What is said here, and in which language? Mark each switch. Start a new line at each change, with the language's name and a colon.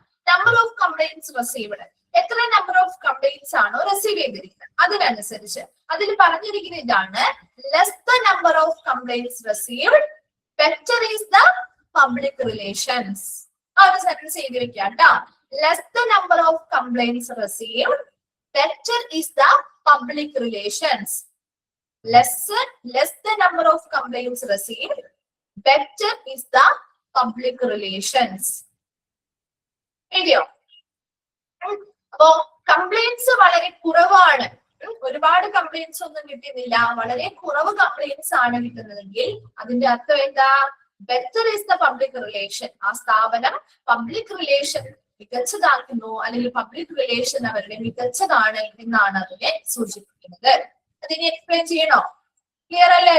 English: number of complaints received,
Malayalam: എത്ര number of complaints ആണോ receive ചെയ്തിരിക്കുന്നത് അതിനനുസരിച്ച് അതിൽ പറഞ്ഞിരിക്കുന്ന ഇതാണ്,
English: Less the number of complaints received better is the public relations.
Malayalam: ആ ഒരു സെന്റൻസ് എഴുതി വെക്കാം കേട്ടോ.
English: Less the number of complaints received better is the public relations. Less the number of complaints received, better is the public relations.
Malayalam: എഴുതിയോ? അപ്പോ complaints വളരെ കുറവാണ്, ഒരുപാട് കംപ്ലൈന്റ്സ് ഒന്നും കിട്ടുന്നില്ല, വളരെ കുറവ് കംപ്ലൈന്റ്സ് ആണ് കിട്ടുന്നതെങ്കിൽ അതിന്റെ അർത്ഥം എന്താ?
English: Better is the public relation.
Malayalam: ആ സ്ഥാപനം പബ്ലിക് റിലേഷൻ മികച്ചതാക്കുന്നു, അല്ലെങ്കിൽ പബ്ലിക് റിലേഷൻ അവരുടെ മികച്ചതാണ് എന്നാണ് അതിനെ സൂചിപ്പിക്കുന്നത്. അതിനെ എക്സ്പ്ലെയിൻ ചെയ്യണോ? ക്ലിയർ അല്ലേ?